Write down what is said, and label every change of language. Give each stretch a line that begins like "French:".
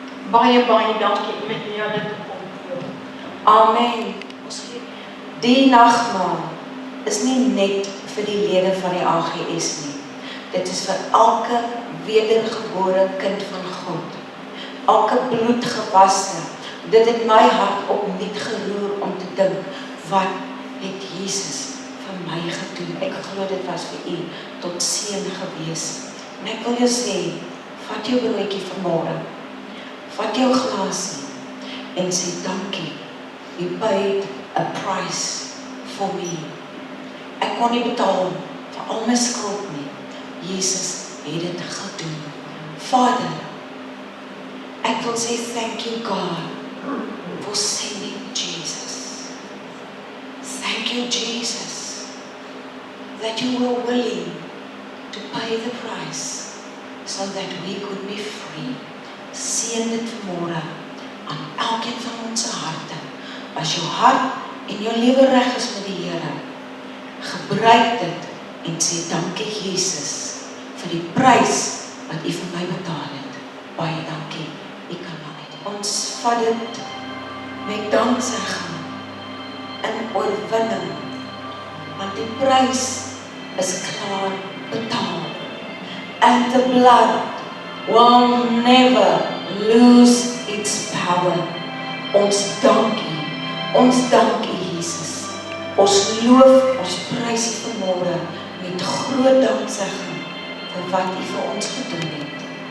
Afrikaans: Baie dankie met julle te kom. Amen. Die nagmaal is nie net vir die lede van die AGS nie. Dit is vir elke wedergebore kind van God. Elke bloedgewasse. Dit het my hart opnuut geroer om te dink, wat het Jesus vir my gedoen? Ek glo dit was vir u tot seën gewees. En ek wil jou sê, vat jou broodjie vanmôre, vat jou glasie en sê dankie.
English: You paid a price for me.
Afrikaans: Ek kon nie betaal vir al my skuld nie. Jesus het dit gedoen. Vader, ek wil sê
English: thank you God for sending Jesus. Thank you Jesus that you were willing to pay the price so that we could be free.
Afrikaans: Seën dit vanmôre aan elkeen van ons harte. As jou hart en jou lewe reg is met die Here, gebruik dit en sê dankie Jesus vir die prys wat u vir my betaal het. Baie dankie. U kan maar uit. Ons vat dit met danksegging in oorwinning, want die prys is klaar betaal.
English: And the blood will never lose its power.
Afrikaans: Ons dankie Jesus. Ons loof, ons prys u vanmôre met groot danksegging vir wat u vir ons gedoen het.